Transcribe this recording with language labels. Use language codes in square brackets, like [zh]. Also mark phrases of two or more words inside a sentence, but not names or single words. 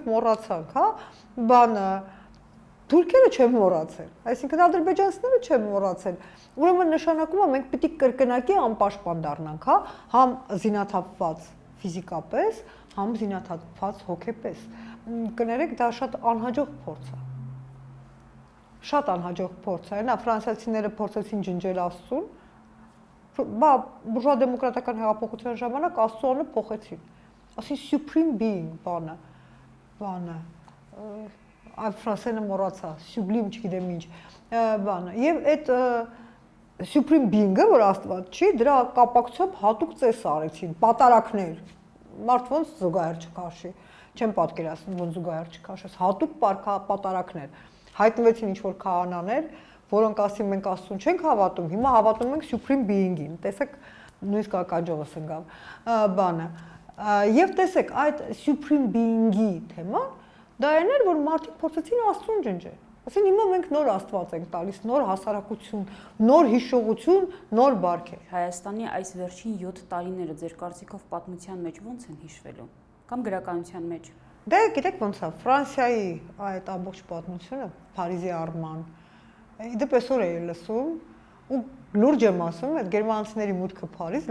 [hy] մոռացանք, հա, բանը, թուրքերը չեն մոռացել, այսինքն ադրբեջանցիները չեն մոռացել, ուրեմն նշանակում է մենք պիտի կրկնակի անպաշտպան դառնանք, հա, համ զինաթափված ֆիզիկապես, համ զինաթափված հոգեպես, կներեք, դա շատ անհաջող փորձ է, շատ անհաջող փորձ է, նա ֆրանսիացիները փորձեցին ջնջել Աստծուն, բա բուրժուա դեմոկրատական հեղափոխության ժամանակ Աստծոանը փոխեցին, ասին [en] supreme being [hy] բանը, այդ ֆրանսերենը մոռացա, sublime չգիտեմ ինչ, բանը, եւ այդ [en] supreme being- [hy] ը, որ Աստված չի, դրա կապակցությամբ հատուկ ծես արեցին, պատարակներ, մարդ ոնց զուգահեռ չքաշի, չեմ պատկերացնում, ոնց զուգահեռ չքաշես, հատուկ պատարակներ, հայտնվեցին ինչ-որ քահանաներ, որոնք ասին մենք Աստծուն չենք հավատում, հիմա հավատում ենք [en] supreme being- [hy] ին, տեսեք, նույնիսկ ականջովս ընկավ, բանը, եւ տեսեք, այդ [en] supreme being- [hy] ի թեման, դա այն էր, որ մարդիկ փորձեցին Աստծուն ջնջել, ասին հիմա մենք նոր Աստված ենք տալիս, նոր հասարակություն, նոր հիշողություն, նոր բարքեր։ Հայաստանի այս վերջին 7 տարիները ձեր կարծիքով պատմության մեջ ո՞նց են հիշվելու, կամ գրականության մեջ։ Դե գիտեք ոնց է, Ֆրանսիայի այդ ամբողջ պատմությունը, Փարիզի Արման, իդեպ այսօր էի լսում ու լուրջ եմ ասում, այդ գերմանացիների մուտքը Փարիզ